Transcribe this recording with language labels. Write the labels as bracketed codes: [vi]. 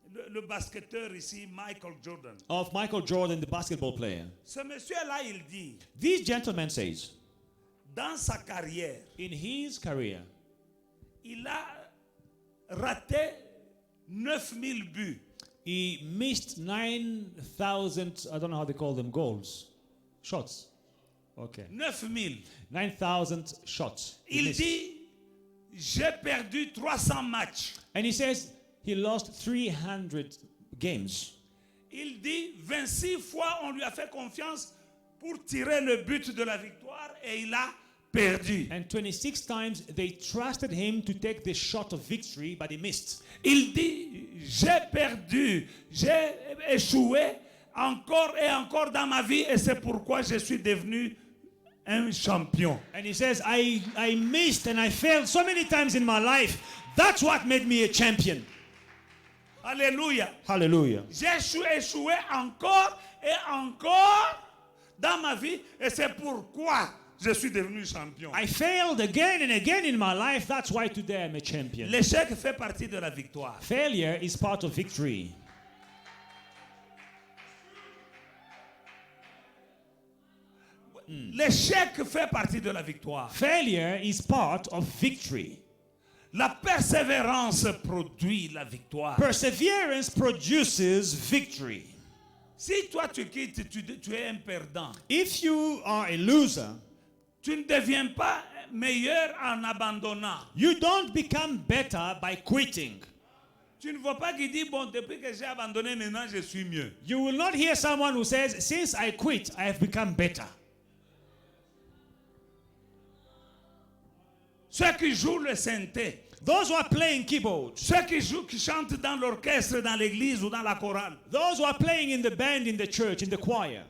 [fr] le basketteur ici, Michael Jordan. [en] of Michael Jordan, the basketball player. [fr] Ce monsieur-là, il dit, [en] This gentleman says, [fr] dans sa carrière, [en] in his career, [fr] il a raté 9000 buts. [en] he missed 9,000, I don't know how they call them, goals. Shots. Okay. [fr] 9000. [en] 9,000 shots. he [fr] Il [en] missed. [fr] dit, j'ai perdu 300 matchs. [en] And he says he lost 300 games. [fr] Il dit, 26 fois, on lui a fait confiance pour tirer le but de la victoire et il a perdu. [en] And 26 times they trusted him to take the shot of victory, but he missed. [fr] Il dit, j'ai perdu, j'ai échoué encore et encore dans ma vie et c'est pourquoi je suis devenu un champion. [en] And he says, I missed and I failed so many times in my life. That's what made me a champion. [fr] Alléluia. [en] Hallelujah. [fr] J'ai échoué encore et encore dans ma vie et c'est pourquoi je suis devenu champion. [en] I failed again and again in my life. That's why today I'm a champion. [fr] L'échec fait partie de la victoire. [en] Failure is part of victory. [fr] L'échec fait partie de la victoire. [en] Failure is part of victory. [fr] La persévérance produit la victoire. [en] Perseverance produces victory. [fr] Si toi tu quittes, tu es un perdant. [en] If you are a loser, [fr] Tu ne deviens pas meilleur en abandonnant. [en] you don't become better by quitting. [fr] Tu ne vois pas qui dit, bon, depuis que j'ai abandonné, maintenant je suis mieux. [en] You will not hear someone who says, since I quit, I have become better. [fr] Ceux qui jouent le synthé, [en] Those who are playing keyboards, [fr] ceux qui chantent dans l'orchestre, dans l'église ou dans la chorale. [en] those who are playing in the band, in the church, in the choir.